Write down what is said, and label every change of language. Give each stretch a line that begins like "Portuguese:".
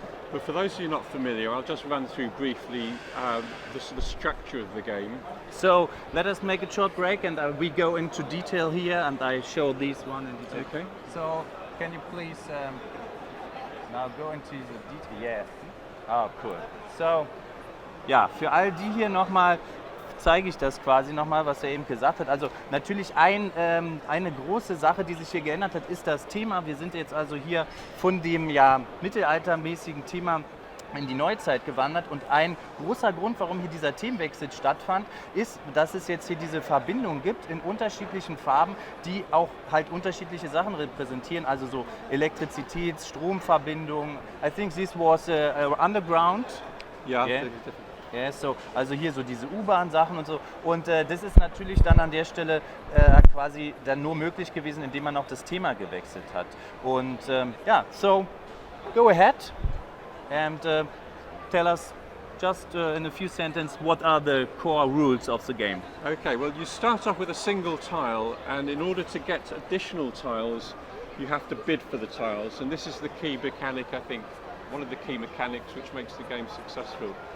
English: But for those of you not familiar, I'll just run through briefly the sort of structure of the game. So let us make a short break and we go into detail here and I show this one in detail. Okay. So can you please now go into the detail? Yes. Oh, cool.
German: So, ja, für all die hier nochmal zeige ich das quasi nochmal, was er eben gesagt hat. Also natürlich eine große Sache, die sich hier geändert hat, ist das Thema. Wir sind jetzt also hier von dem ja mittelaltermäßigen Thema in die Neuzeit gewandert und ein großer Grund, warum hier dieser Themenwechsel stattfand, ist, dass es jetzt hier diese Verbindung gibt in unterschiedlichen Farben, die auch halt unterschiedliche Sachen repräsentieren, also so Elektrizitäts-, Stromverbindungen.
English: I think this was underground.
German: Ja,
English: yeah.
German: Ja, so, also hier so diese U-Bahn-Sachen und so. Und das ist natürlich dann an der Stelle quasi dann nur möglich gewesen, indem man auch das Thema gewechselt hat. Und ja,
English: so go ahead and tell us just in a few sentences what are the core rules of the game. Okay, well you start off with a single tile, and in order to get additional tiles you have to bid for the tiles, and this is the key mechanic, I think, one of the key mechanics which makes the game successful.